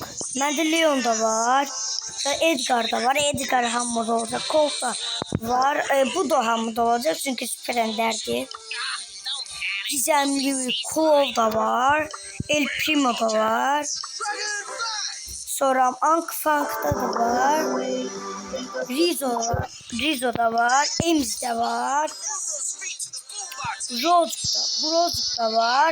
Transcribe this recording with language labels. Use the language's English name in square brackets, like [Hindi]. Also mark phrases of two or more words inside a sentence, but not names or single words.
[Azerbaijani] Məndə Leon da var. Edgar da var. Edgar hamıda olacaq. Colt da var. Bu da hamıda olacaq çünki süper enderdir. Gizemli Claw da var. El Primo da var. Sonra Ank Funk'da da var. Rizzo da var. Ems de var. Broz da var.